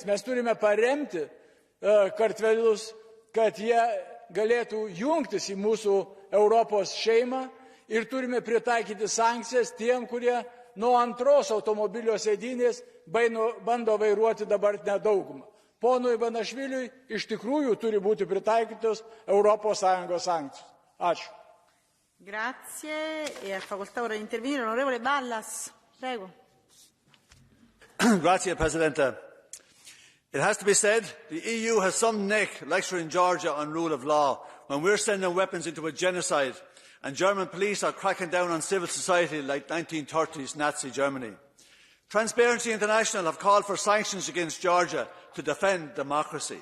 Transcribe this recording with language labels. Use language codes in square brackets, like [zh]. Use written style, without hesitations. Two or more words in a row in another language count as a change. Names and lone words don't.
[lt] Mes turime paremti kartvelius, kad jie galėtų jungtis į mūsų Europos šeimą ir turime pritaikyti sankcijas tiem, kurie nuo antros automobilio sėdynės bando vairuoti dabartinę daugumą. Ponui Ivanašviliui iš tikrųjų turi būti pritaikytos Europos Sąjungos sankcijos. Ačiū. [it] Grazie. E a facoltà ora di intervenire l'onorevole Ballas. Prego. Grazie, Presidente. [en] It has to be said, the EU has some neck lecturing Georgia on rule of law when we're sending weapons into a genocide and German police are cracking down on civil society like 1930s Nazi Germany. Transparency International have called for sanctions against Georgia to defend democracy.